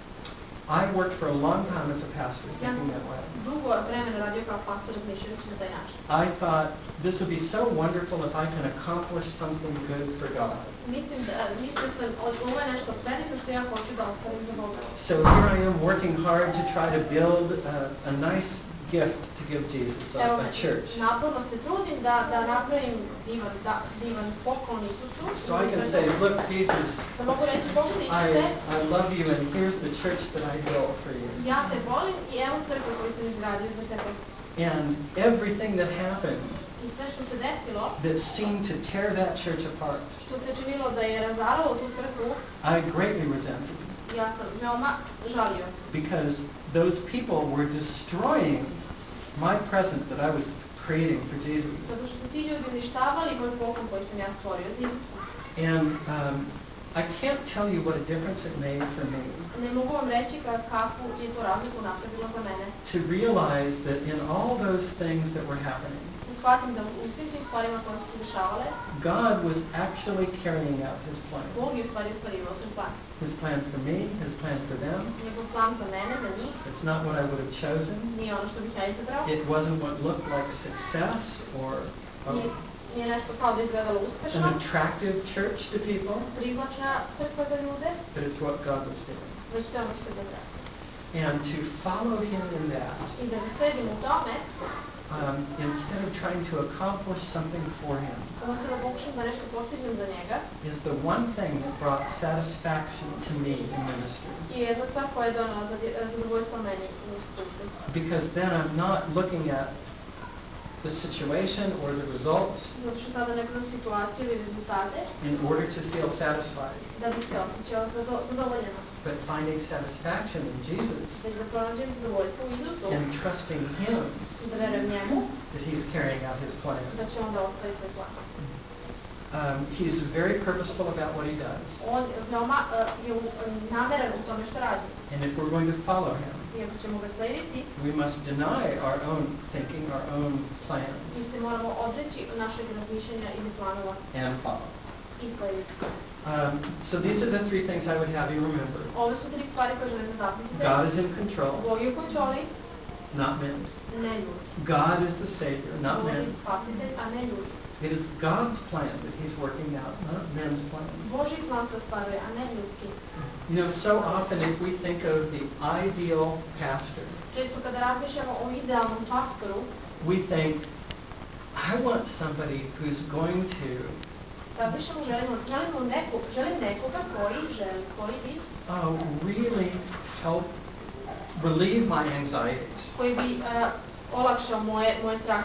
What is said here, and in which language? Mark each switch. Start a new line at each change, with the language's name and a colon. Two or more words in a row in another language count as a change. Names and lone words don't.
English: I worked for a long time as a pastor
Serbian: Ja
English: thinking
Serbian: sam
English: that way.
Serbian: dugo vremena radio kao pastor razmišljajući na taj način.
English: I thought this would be so wonderful if I can accomplish something good for God.
Serbian: Mislio sam, ovo je nešto predivno što ja hoću da ostavim za Boga.
English: So here I am working hard to try to build a nice gift to give Jesus,
Serbian: Evo
English: a church.
Serbian: naporno se trudim da napravim divan poklon Isusu.
English: So I can say, look, Jesus,
Serbian: Da mogu reći, Bože Isuse,
English: I love you, and here's the church that I built for you.
Serbian: ja te volim i evo crkvu koju sam izgradio za tebe.
English: And everything that happened
Serbian: I sve što se desilo,
English: that seemed to tear that church apart,
Serbian: što se činilo da je razaralo tu crkvu,
English: I greatly resented,
Serbian: ja sam veoma žalio.
English: because those people were destroying my present that I was creating for Jesus.
Serbian: Zato što ti ljudi uništavali moj poklon koji sam ja stvorio za Isusa.
English: And I can't tell you what a difference it made for me
Serbian: Ne mogu vam reći kakvu je to razliku napravilo za mene.
English: to realize that in all those things that were happening,
Serbian: Da shvatim da u svim tim stvarima koje su se dešavale,
English: God was actually carrying out His plan.
Serbian: Bog je u stvari ostvarivao svoj plan.
English: His plan for me, His plan for them.
Serbian: Njegov plan za mene, za njih,
English: It's not what I would have chosen.
Serbian: nije ono što bih ja izabrao.
English: It wasn't what looked like success or
Serbian: Nije nešto kao da izgledalo uspešno,
English: an attractive church to people,
Serbian: privlačna crkva za ljude,
English: but it's what God was doing.
Serbian: već to je ono što je Bog radio.
English: And to follow Him in that,
Serbian: I da ga sledim u tome,
English: instead of trying to accomplish something for Him,
Serbian: umesto da pokušam da nešto postignem za njega,
English: is the one thing that brought satisfaction to me in ministry.
Serbian: je jedna stvar koja je donala zadovoljstvo meni u službi.
English: Because then I'm not looking at the situation or the results
Serbian: Zato što tada ne gledam situaciju ili rezultate,
English: in order to feel satisfied,
Serbian: da bi se osjećao zadovoljeno.
English: but finding satisfaction in Jesus
Serbian: Već da pronađem zadovoljstvo u Isusu
English: and trusting Him
Serbian: i da verujem njemu,
English: that He's carrying out His plan.
Serbian: da će onda ostavi svoj plan.
English: He's very purposeful about what he does.
Serbian: On veoma je nameran u tome što radi.
English: And if we're going to follow him,
Serbian: I ako ćemo ga slediti,
English: we must deny our own thinking, our own plans,
Serbian: mi se moramo odreći našeg razmišljanja ili planova
English: and follow.
Serbian: i slediti.
English: So these are the three things I would have you remember.
Serbian: Ove su tri stvari koje želim da zapamtite.
English: God is in control,
Serbian: Bog je u kontroli,
English: not men.
Serbian: ne ljudi.
English: God is the Savior, not
Serbian: Bog je
English: men.
Serbian: spasitelj, a ne ljudi.
English: It is God's plan that He's working out, not men's plans.
Serbian: Božji plan to ostvaruje, a ne ljudski.
English: You know, so often if we think of the ideal pastor,
Serbian: Često kada razmišljamo o idealnom pastoru,
English: we think, I want somebody who's going to
Serbian: želim nekoga koji bi
English: really help relieve my anxieties.
Serbian: koji bi olakšao moje strahove.